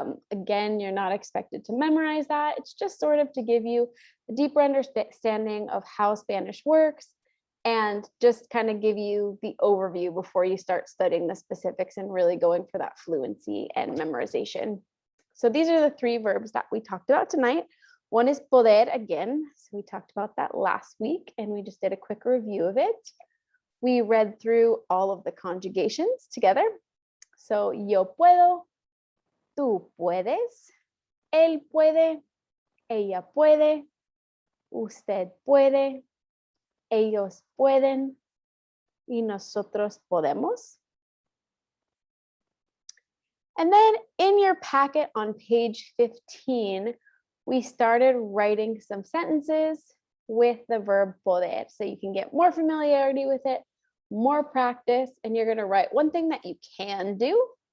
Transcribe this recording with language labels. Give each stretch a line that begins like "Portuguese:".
English: Again, you're not expected to memorize that. It's just sort of to give you a deeper understanding of how Spanish works and just kind of give you the overview before you start studying the specifics and really going for that fluency and memorization. So these are the three verbs that we talked about tonight. One is poder again. So we talked about that last week and we just did a quick review of it. We read through all of the conjugations together. So
Spanish: yo puedo, tú puedes, él puede, ella puede, usted puede, ellos pueden, y nosotros podemos.
English: And then in your packet on page 15, we started writing some sentences with the verb poder. So you can get more familiarity with it, more practice, and you're going to write one thing that you can do.